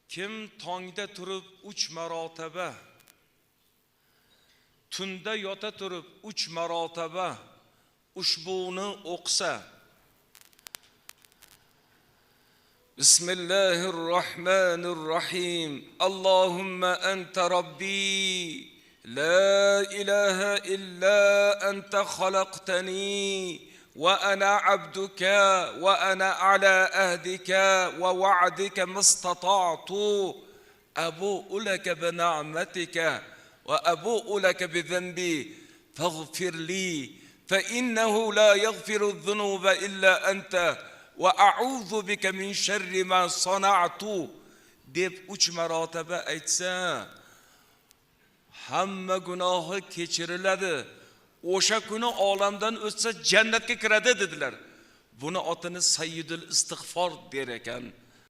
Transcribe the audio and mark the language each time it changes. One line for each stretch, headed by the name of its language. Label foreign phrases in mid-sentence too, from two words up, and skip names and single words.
Uzbek: Kim tongda turib 3 marotaba, tunda yota turib 3 marotaba ushbuni o'qisa.
Arabic: بسم الله الرحمن الرحيم. اللهم أنت ربي لا إله إلا أنت خلقتني. وأنا عبدك وأنا على أهدك ووعدك ما استطعت أبوء لك بنعمتك وأبوء لك بذنبي فاغفر لي فإنه لا يغفر الذنوب إلا أنت وأعوذ بك من شر ما صنعت
Uzbek: deb 3 marotaba aytsa hamma gunohi kechiriladi. O'sha kuni olamdan o'tsa jannatga kiradi dedilar. Buni otini Sayyidul Istig'for der ekan.